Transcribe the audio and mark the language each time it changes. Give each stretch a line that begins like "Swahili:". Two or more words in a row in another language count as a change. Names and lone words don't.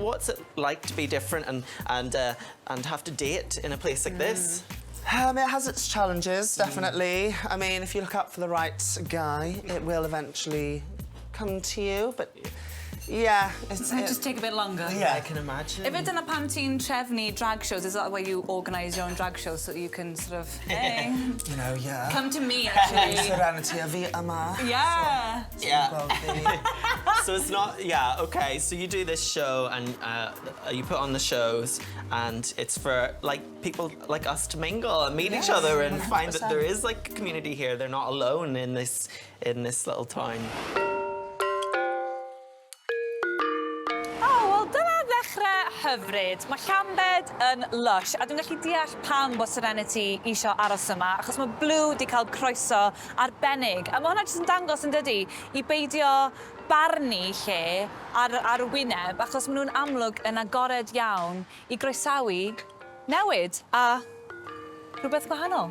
English: What's it like to be different and have to date in a place like this? It has its challenges, definitely. I mean, if you look out for the right guy, it will eventually come to you, but yeah, it's... Might just take a bit longer. Yeah. I can imagine. If it's in a
Welsh: pam ti'n trefnu drag shows,
English: is that why you organise your own drag shows so that you can sort of, hey, You know, yeah. come to me actually.
Welsh: Serenity a fi yma.
English: Yeah. Yeah.
Welsh: Gweld fi.
English: So it's not, yeah, okay. So you do this show and you put on the shows and it's for like people like us to mingle and meet each Yes, other and find that 100%. there is like a community here. They're not alone in this little town.
Welsh: Oh, wel dyna ddechrau hyfryd. Mae Llambed yn lush, a dwi'n gallu deall pam bod Serenity isio aros yma, achos mae Blue wedi cael croeso arbennig. A mae hwnna jyst yn dangos yn dydi i beidio barnu lle ar y wyneb, achos maen nhw'n amlwg yn agored iawn i groesawu newid a rhywbeth gwahanol.